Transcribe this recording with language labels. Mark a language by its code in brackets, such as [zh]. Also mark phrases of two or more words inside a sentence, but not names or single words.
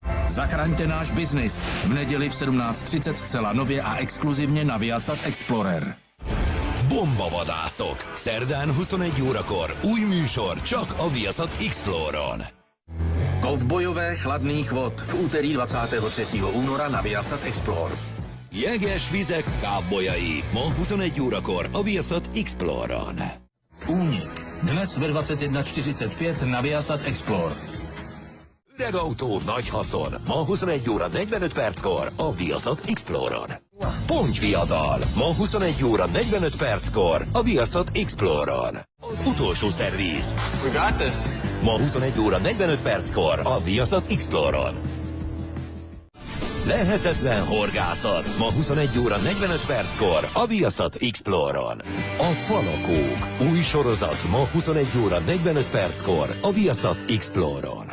[cs] Zachraňte náš biznis. V neděli v 17:30 zcela nově a exkluzivně na Viasat Explorer. [hu] Bombavadászok. Szerdán 21 órakor. Új műsor csak a Viasat Exploron. [cs] Kovbojové chladných vod v úterý 23. února na Viasat Explore. [hu] Jeges vizek kábojai. Ma 21 órakor a Viasat Exploron. [cs] Únik. Dnes ve 21:45 na Viasat Explore. [hu] Öregautó nagy haszon. Ma 21 óra 45 perckor a Viasat Exploron. Pontyviadal. Ma 21 óra 45 perckor a Viasat Exploron. Az utolsó szerviz. [en] We got this. [hu] Ma 21 óra 45 perckor a Viasat Exploron. Lehetetlen horgászat. Ma 21 óra 45 perckor a Viasat Exploron. A Falakók. Új sorozat ma 21 óra 45 perckor a Viasat Exploron.